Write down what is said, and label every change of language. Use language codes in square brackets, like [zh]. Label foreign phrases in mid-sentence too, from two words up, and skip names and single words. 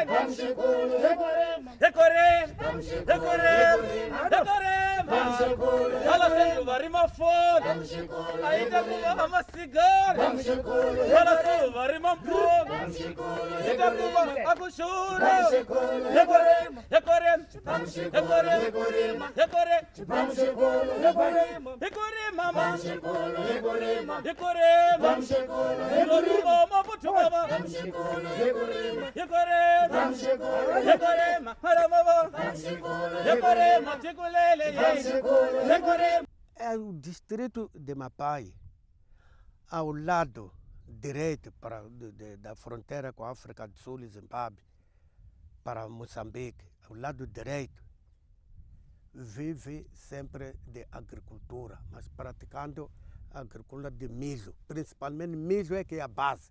[ts] Yekorema, Yekorema, Yala sendu varima phone, aita kuva amasigara, yala sendu varima phone, aita kuva akushura, Yekorema, Yekorema, Yekorema, Yekorema, Yekorema, Yekorema, Yekorema, Maputo baba, Yekorema, Yekorema, Haramava, Yekorema, Tikulele, Yekorema. [pt] É o distrito de Mapai, ao lado direito da fronteira com a África do Sul e Zimbábue, para Moçambique, ao lado direito, vive sempre de agricultura, mas praticando agricultura de milho, principalmente milho é que é a base.